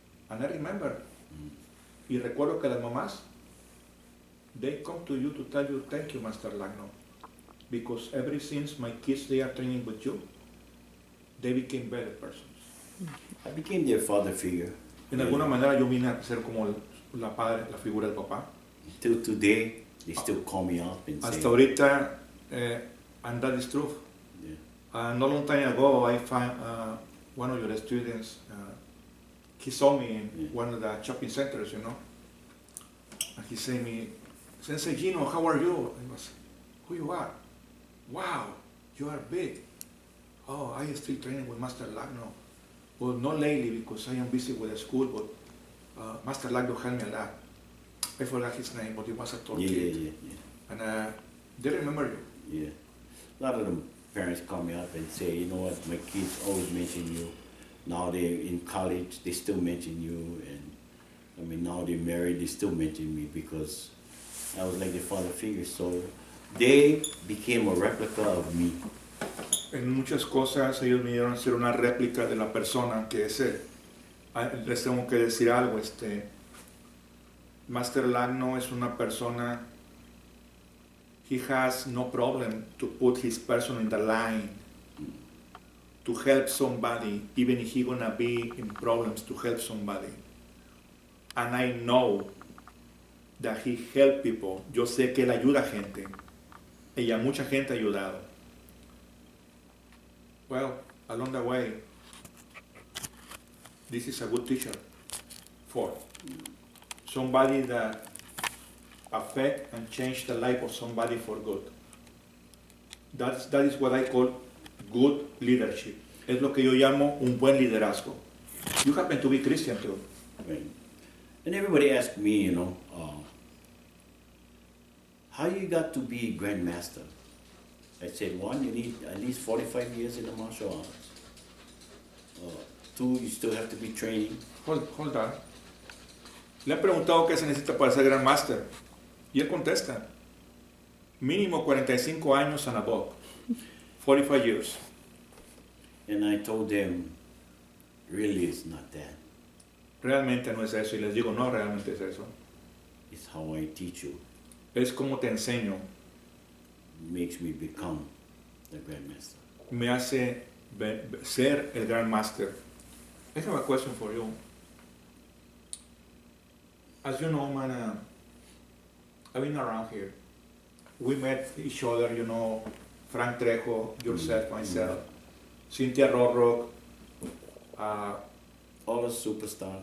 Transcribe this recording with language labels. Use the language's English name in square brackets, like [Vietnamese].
[English] And I remember, y recuerdo que las mamás, they come to you to tell you, thank you, Master Lacno. Because ever since my kids, they are training with you, they became better persons. I became their father figure. [Spanish] En alguna manera yo vine a ser como la figura del papá. [English] Till today, they still call me up and say, Hasta ahorita, and that is true. yeah. Not a long time ago, I found one of your students, he saw me in one of the shopping centers, you know. And he said to me, Sensei Gino, how are you? I was, who you are? Wow, you are big. Oh, I am still training with Master Lacno. Well, not lately because I am busy with the school, but Master Lacno helped me a lot. I forgot his name, but he was a tall Yeah, kid. yeah, yeah, And they remember you. yeah. A lot of them parents call me up and say, you know what, my kids always mention you. Now they're in college, they still mention you, and I mean now they're married, they still mention me because I was like their father figure. So they became a replica of me. [Spanish] En muchas cosas ellos vinieron a ser una réplica de la persona que es él. [English] Les tengo que decir algo, Master Lacno es una persona, he has no problem to put his person in the line to help somebody, even if he's gonna be in problems, to help somebody. And I know that he help people. [Spanish] Yo sé que él ayuda a gente. Y a mucha gente ha ayudado. [English] Well, along the way, this is a good teacher for somebody that affect and change the life of somebody for good. That is what I call good leadership. [Spanish] Es lo que yo llamo un buen liderazgo. You happen to be Christian too. [English] Right. And everybody asked me, how you got to be grandmaster? I said, one, you need at least 45 years in the martial arts. Two, you still have to be training. Hold on. [Spanish] Le han preguntado qué se necesita para ser Grand Master. Y él contesta, mínimo 45 años and above. [English] 45 years. And I told them, really it's not that. [Spanish] Realmente no es eso. Y les digo, no, realmente es eso. [English] It's how I teach you. [Spanish] Es como te enseño. [English] Makes me become the grandmaster. [Spanish] Me hace ser el Grand Master. [English] I have a question for you. As you know, man, I've been around here. We met each other, you know, Frank Trejo, yourself, myself, Cynthia Rorrock, All the superstars.